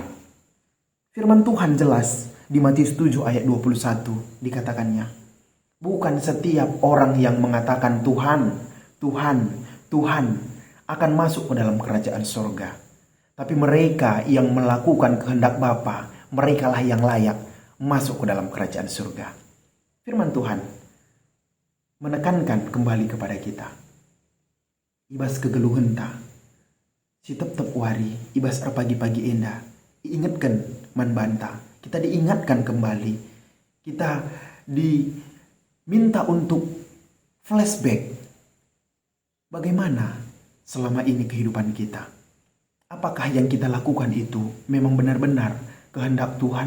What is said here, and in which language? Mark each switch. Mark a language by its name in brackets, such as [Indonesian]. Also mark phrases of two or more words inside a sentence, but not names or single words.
[Indonesian] Firman Tuhan jelas di Matius 7 ayat 21 dikatakannya, bukan setiap orang yang mengatakan Tuhan, Tuhan, Tuhan akan masuk ke dalam kerajaan surga. Tapi mereka yang melakukan kehendak Bapa, merekalah yang layak masuk ke dalam kerajaan surga. Firman Tuhan menekankan kembali kepada kita. [Batak Karo] Ibas kegeluhenta, si tep-tep wari, ibas pagi-pagi enda, diingatkan manbanta. [Indonesian] Kita diingatkan kembali. Kita diminta untuk flashback. Bagaimana selama ini kehidupan kita? Apakah yang kita lakukan itu memang benar-benar kehendak Tuhan?